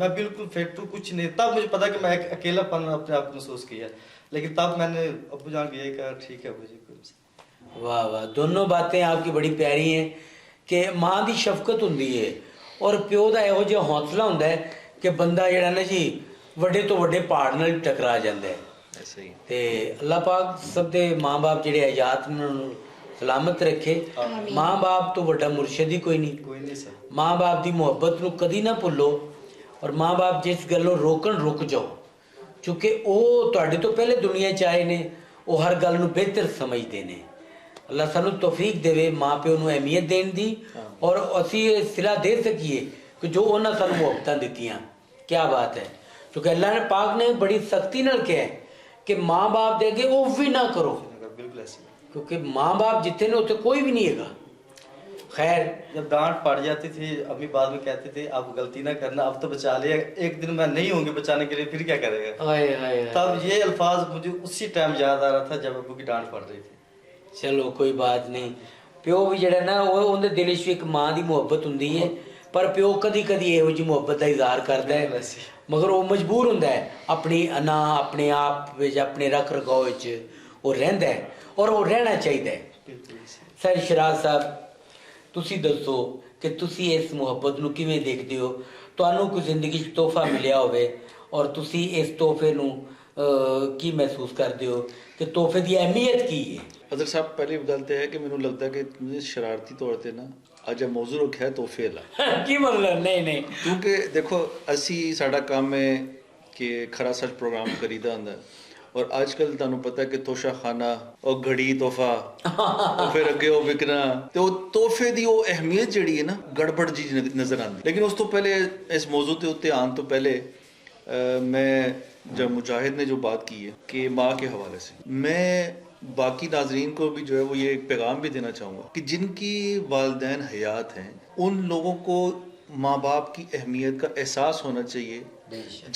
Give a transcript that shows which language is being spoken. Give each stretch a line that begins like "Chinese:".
Hindi: मैं बिल्कुल फिट हूँ, कुछ नहीं। तब मुझे पता कि मैं एक अकेलापन अपने आप को महसूस किया। लेकिन तब मैंने अब्बू जान को यही कहा, ठीक है अब्बू जी कोई। वाह वाह, दोनों बातें आपकी बड़ी प्यारी हैं कि माँ की शफकत होंदी है और प्यो का
Punjabi: ਇਹੋ ਜਿਹਾ
Hindi: हौसला ਹੁੰਦਾ है कि बंदा ਜਿਹੜਾ ना जी
Punjabi: ਵੱਡੇ ਤੋਂ ਵੱਡੇ ਪਹਾੜ ਨਾਲ ਟਕਰਾ ਜਾਂਦਾ ਹੈ।
Hindi: ऐसे ही
Punjabi: ਤੇ ਅੱਲਾਹ ਪਾਕ ਸਭ ਦੇ ਮਾਂ-ਬਾਪ ਜਿਹੜੇ ਹਯਾਤ ਨੇ ਉਹਨਾਂ ਨੂੰ ਸਲਾਮਤ ਰੱਖੇ। ਮਾਂ-ਬਾਪ ਤੋਂ ਵੱਡਾ ਮੁਰਸ਼ਿਦ ਹੀ ਕੋਈ ਨਹੀਂ।
Hindi: कोई नहीं सर।
Punjabi: ਮਾਂ-ਬਾਪ ਦੀ ਮੁਹੱਬਤ ਨੂੰ ਕਦੀ ਨਾ ਭੁੱਲੋ ਔਰ ਮਾਂ-ਬਾਪ ਜਿਸ ਗੱਲੋਂ ਰੋਕਣ ਰੁਕ ਜਾਓ, ਕਿਉਂਕਿ ਉਹ ਤੁਹਾਡੇ ਤੋਂ ਪਹਿਲੇ ਦੁਨੀਆ 'ਚ ਆਏ ਨੇ, ਉਹ ਹਰ ਗੱਲ ਨੂੰ ਬਿਹਤਰ ਸਮਝਦੇ ਨੇ। ਅੱਲਾਹ ਸਾਨੂੰ ਤੌਫੀਕ ਦੇਵੇ ਮਾਂ ਪਿਓ ਨੂੰ ਅਹਿਮੀਅਤ ਦੇਣ ਦੀ ਔਰ ਅਸੀਂ ਇਹ ਸਿਲਾ ਦੇ ਸਕੀਏ ਕਿ ਜੋ ਉਹਨਾਂ ਸਾਨੂੰ ਮੁਹੱਬਤਾਂ ਦਿੱਤੀਆਂ। ਕੀ ਬਾਤ ਹੈ। ਕਿਉਂਕਿ ਅੱਲਾਹ ਨੇ ਪਾਕ ਨੇ ਬੜੀ ਸਖਤੀ ਨਾਲ ਕਿਹਾ ਹੈ ਕਿ ਮਾਂ ਬਾਪ ਦੇ ਅੱਗੇ ਉਹ ਵੀ ਨਾ ਕਰੋ,
Hindi: बिल्कुल ऐसे ही। क्योंकि माँ बाप जितने ने उतने कोई भी नहीं है। खैर, जब डांट पड़ जाती थी अम्मी बाद में कहती थी अब गलती ना करना, अब तो बचा लिया, एक दिन मैं नहीं होंगी बचाने के लिए, फिर क्या करेगा। हाय हाय। तब ये अल्फाज मुझे उसी टाइम याद आ रहा था जब अब्बू की डांट पड़ रही थी। चलो कोई बात नहीं।
Punjabi: प्यो भी ਜਿਹੜਾ ਨਾ ਉਹਦੇ ਦਿਲ 'ਚ ਇੱਕ ਮਾਂ ਦੀ ਮੁਹੱਬਤ ਹੁੰਦੀ ਹੈ, ਪਰ ਪਿਓ ਕਦੀ ਕਦੀ ਇਹੋ ਜਿਹੀ ਮੁਹੱਬਤ ਦਾ ਇਜ਼ਹਾਰ ਕਰਦਾ ਹੈ, ਮਗਰ ਉਹ ਮਜਬੂਰ ਹੁੰਦਾ ਹੈ ਆਪਣੀ ਅਨਾ ਆਪਣੇ ਆਪ ਵਿੱਚ ਆਪਣੇ ਰੱਖ ਰਖਾਓ ਵਿੱਚ ਉਹ ਰਹਿੰਦਾ ਹੈ ਔਰ ਉਹ ਰਹਿਣਾ ਚਾਹੀਦਾ ਹੈ। ਸਰ ਸ਼ਰਾਜ਼ ਸਾਹਿਬ, ਤੁਸੀਂ ਦੱਸੋ ਕਿ ਤੁਸੀਂ ਇਸ ਮੁਹੱਬਤ ਨੂੰ ਕਿਵੇਂ ਦੇਖਦੇ ਹੋ? ਤੁਹਾਨੂੰ ਕੋਈ ਜ਼ਿੰਦਗੀ 'ਚ ਤੋਹਫਾ ਮਿਲਿਆ ਹੋਵੇ ਔਰ ਤੁਸੀਂ ਇਸ ਤੋਹਫੇ ਨੂੰ ਕੀ ਮਹਿਸੂਸ ਕਰਦੇ ਹੋ ਕਿ ਤੋਹਫੇ ਦੀ ਅਹਿਮੀਅਤ ਕੀ ਹੈ? ਅਦਰ ਸਾਹਿਬ, ਪਹਿਲੀ ਗੱਲ ਤਾਂ ਹੈ ਕਿ ਮੈਨੂੰ ਲੱਗਦਾ ਕਿ ਤੁਸੀਂ ਸ਼ਰਾਰਤੀ ਤੌਰ ਤੇ ਨਾ ਅੱਜ ਇਹ ਮੌਜੂ ਰੱਖਿਆ ਤੋਹਫੇ ਵਾਲਾ। ਕੀ ਮਤਲਬ? ਨਹੀਂ ਨਹੀਂ, ਕਿਉਂਕਿ ਦੇਖੋ ਅਸੀਂ ਸਾਡਾ ਕੰਮ ਹੈ ਕਿ ਖਰਾ ਸੱਚ ਪ੍ਰੋਗਰਾਮ ਕਰੀਦਾ ਹੁੰਦਾ ਔਰ ਅੱਜ ਕੱਲ੍ਹ ਤੁਹਾਨੂੰ ਪਤਾ ਕਿ ਤੋਸ਼ਾ ਖਾਨਾ ਉਹ ਘੜੀ ਤੋਹਫਾ ਉਹ ਫਿਰ ਅੱਗੇ ਉਹ ਵਿਕਣਾ ਤੇ ਉਹ ਤੋਹਫੇ ਦੀ ਉਹ ਅਹਿਮੀਅਤ ਜਿਹੜੀ ਹੈ ਨਾ ਗੜਬੜ ਜੀ ਨਜ਼ਰ ਆਉਂਦੀ। ਲੇਕਿਨ ਉਸ ਤੋਂ ਪਹਿਲੇ
Hindi: ਇਸ ਮੌਜੂ ਦੇ ਉੱਤੇ ਆਉਣ ਤੋਂ ਪਹਿਲੇ मैं जब मुजाहिद ने जो बात की है कि माँ के हवाले से, मैं बाकी नाजरीन को भी जो है वो ये एक पैगाम भी देना चाहूँगा कि जिनकी वालिदैन हयात हैं उन लोगों को माँ बाप की अहमियत का एहसास होना चाहिए।